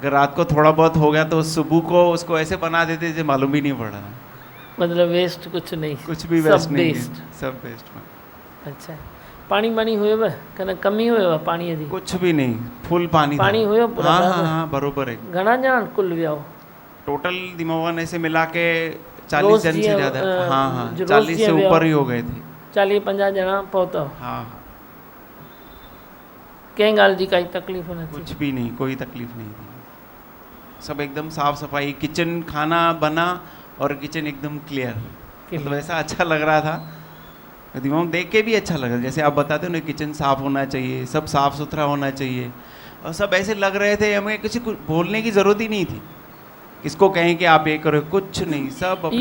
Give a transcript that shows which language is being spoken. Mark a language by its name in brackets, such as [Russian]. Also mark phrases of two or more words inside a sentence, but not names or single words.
[Hindi] अगर रात को थोड़ा बहुत हो गया तो सुबह को उसको ऐसे बना देते थे मालूम भी नहीं पड़ रहा। मतलब वेस्ट कुछ नहीं, कुछ भी वेस्ट नहीं, सब वेस्ट। [Sindhi] अच्छा, पानी वानी हुएव कन कमी हुएव पाणीअ जी? [Hindi] कुछ भी नहीं, फुल पानी [Sindhi] हुयो पूरा? [Hindi] हाँ बरोबर है। [Sindhi] घणा ॼणा कुल वियाओ? [Hindi] टोटल दिमाग ऐसे मिला के 40 जन से ज़्यादा। हाँ 40 से ऊपर ही हो गए थे। [Sindhi] 40-50 ॼणा पहुता? [Hindi] हाँ। [Sindhi] कंहिं ॻाल्हि जी काई तकलीफ़ न थी? [Hindi] कुछ भी नहीं, कोई तकलीफ नहीं थी। सब एकदम साफ सफाई, किचन खाना बना और किचन एकदम क्लियर, मतलब ऐसा अच्छा लग रहा था। दिमाग देख के भी अच्छा लग रहा, जैसे आप बताते हो ना किचन साफ होना चाहिए, सब साफ सुथरा होना चाहिए, और सब ऐसे लग रहे थे हमें किसी को बोलने की ज़रूरत ही नहीं थी, किसको कहें कि आप ये करो, कुछ नहीं, सब अपने